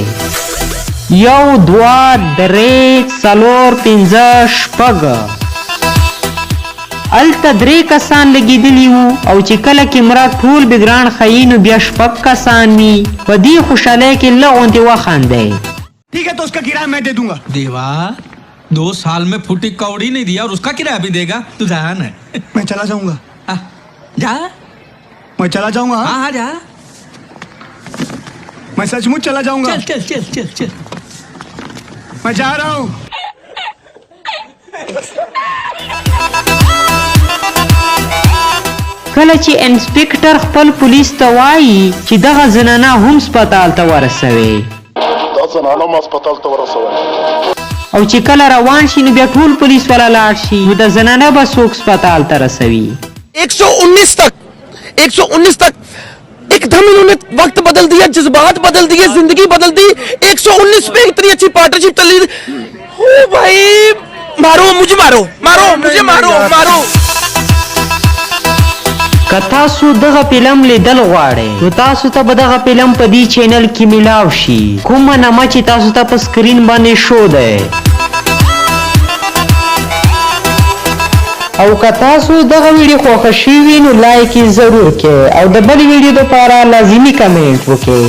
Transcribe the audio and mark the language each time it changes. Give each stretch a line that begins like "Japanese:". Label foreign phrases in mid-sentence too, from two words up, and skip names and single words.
Pashto: 1 2 3 4 5 6. هلته 3 کسان لګېدلي وو او چې کله کیمرا ټول بګران ښیي نو بیا 6 کسان وي. په دې خوشحالۍ کې لږ غوندې وخاندئ.
Hindi: ठीक है तो उसका किराया मैं दे दूंगा. देवा 2 साल में फूटी कौड़ी नहीं दिया और उसका किराया भी देगा. तू जान है. मैं चला जाऊंगा. जा. मैं चला जाऊंगा. हाँ जा. मैं सचमुच चला जाऊंगा. चल चल चल चल चल. मैं जा रहा हूँ.
Pashto: کله چې انسپیکټر خپل پولیس ته وایي چې دغه زنانه هم سپتال ته ورسوي او چې کله روان شي نو بیا ټول پولیس والا لاړ شي نو د زنانه به څوک سپتال ته رسوي.
Hindi: 119 तक एकदम इन्होंने वक्त बदल दिया, जज्बात बदल दिए, जिंदगी बदल दी. 119 पे इतनी अच्छी पार्टनरशिप चली. ओ भाई मारो मुझे, मारो मारो मुझे, मारो मारो.
Pashto: که تاسو دغه فلم لیدل غواړئ نو تاسو ته به دغه فلم په دې چینل کې میلاو شي. کومه نامه چې تاسو ته په سکرین باندې شو دی. او که تاسو دغه ویډیو خوښه شوي نو لایک یې ضرور کړئ او د بلې ویډیو دپاره لازمي کمنټ وکړئ.